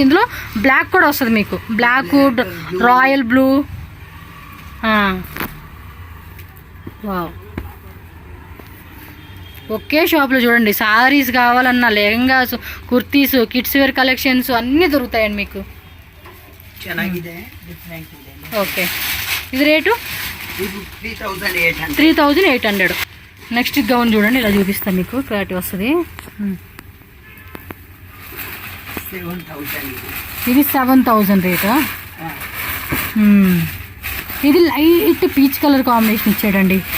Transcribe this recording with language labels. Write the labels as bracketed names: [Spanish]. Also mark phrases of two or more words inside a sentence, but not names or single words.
[Telugu] ఇందులో బ్లాక్ కూడా వస్తుంది మీకు, బ్లాక్, [English] royal blue. [Telugu] వావ్, ఒకే షాప్లో చూడండి, సారీస్ కావాలన్నా, లెహంగాస్, కుర్తీస్, [English] kids wear collections [Telugu] అన్నీ దొరుకుతాయండి మీకు. [Kannada] ಚೆನ್ನಾಗಿದೆ, ಡಿಫ್ರೆಂಟ್ ಇದೆ. [Telugu] ఓకే, ఇది రేటు [Kannada] ಇದು 3800. [Telugu] 3800. [English] next gown [Telugu] చూడండి, ఇలా చూపిస్తాను మీకు క్లారిటీ వస్తుంది. 7000 ఇది. ఇది 7000 రేటు. ఇది [English] light peach colour combination [Telugu] ఇచ్చాడండి.